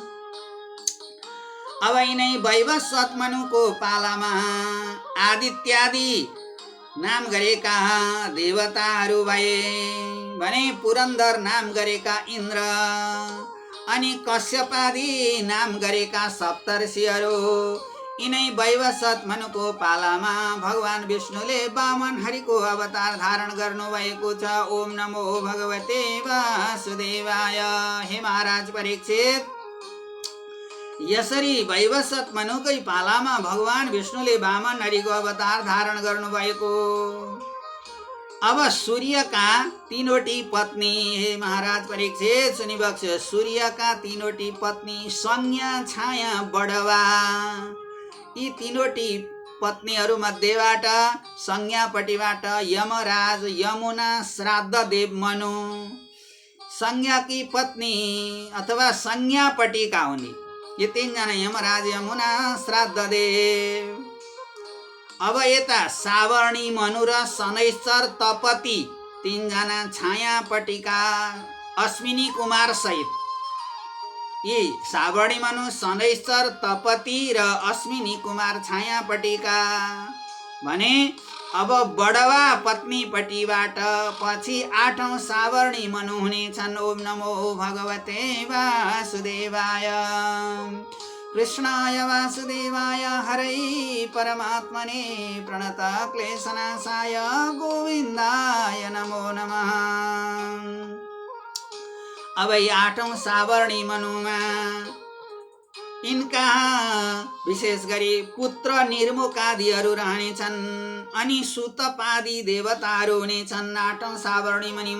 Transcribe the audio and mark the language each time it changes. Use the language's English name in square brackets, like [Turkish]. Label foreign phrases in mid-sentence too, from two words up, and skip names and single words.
[Nepali] अब यिनै वैवस्वत मनुको पालामा आदित्यादि नाम गरेका देवताहरू भए भने पुरन्दर नाम गरेका इन्द्र अनि कश्यपादि नाम गरेका सप्तर्षिहरू। यिनै वैवस्वत मनुको पालामा भगवान विष्णुले वामन हरिको अवतार धारण गर्नुभएको छ। [Sanskrit] ओम नमो भगवते वासुदेवाय। [Nepali] हे महाराज परीक्षित, यसरी वैवस्वत मनुकै पालामा भगवान विष्णुले वामन हरिको अवतार धारण गर्नुभएको। अब सूर्यका 3वटी पत्नी, हे महाराज परीक्षित सुनिबक्स, सूर्यका 3वटी पत्नी संज्ञा, छाया, बडवा, यी 3वटी पत्नीहरू मध्येबाट संज्ञापट्टिबाट यमराज, यमुना, श्राद्ध देव मनु। संज्ञाकी पत्नी अथवा संज्ञापट्टिका हुने ये 3 जना यमराज, यमुना, श्राद्ध देव। अब यता सावर्णी मनु र शनैश्चर तपति 3 जना छायापट्टिका अश्विनी कुमार सहित। यी सावर्णी मनु, शनैश्चर तपति र अश्विनी कुमार छायापट्टिका भने। अब बडवा पत्नीपट्टिबाट पछि 8औं सावर्णी मनु हुनेछन्। [Sanskrit] ओम नमो भगवते वासुदेवाय, कृष्णाय वासुदेवाय, हरै परमात्मने प्रणत क्लेशनाशाय गोविन्दाय नमो नमः। [Nepali] अब 8औं सावर्णी मनुमा यिनका विशेष गरी पुत्र निर्मुखादिहरू रहनेछन् अनि सुतपादी देवताहरू हुनेछन् 8औं सावर्णी मणिमा।